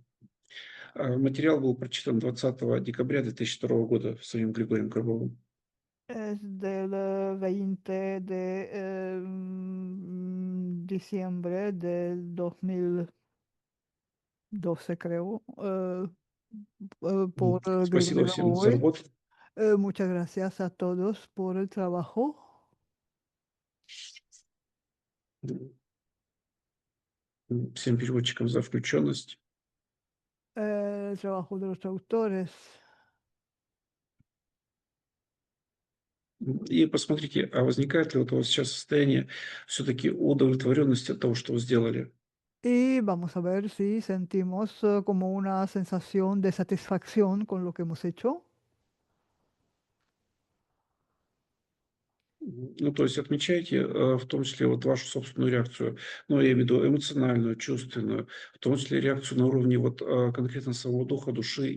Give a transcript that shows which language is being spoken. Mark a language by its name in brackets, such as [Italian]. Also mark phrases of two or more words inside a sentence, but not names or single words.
[Russian] Материал был прочитан 20 декабря 2002 года своим Григорием Крыловым. [Spanish] Es del 20 de diciembre del 2012, creo, por [Russian] Спасибо Grigory всем за Levodoy. работу. [Spanish] Muchas gracias a todos por el trabajo, [Russian] Всем переводчикам за включенность. [Spanish] el trabajo de los traductores. [Russian] И посмотрите, а возникает ли вот у вас сейчас состояние все-таки удовлетворенности от того, что вы сделали? [Spanish] Y vamos a ver si sentimos como una sensación de satisfacción con lo que hemos hecho. [Russian] Ну, то есть отмечайте в том числе вот вашу собственную реакцию, ну, я имею в виду эмоциональную, чувственную, в том числе реакцию на уровне вот конкретно самого духа, души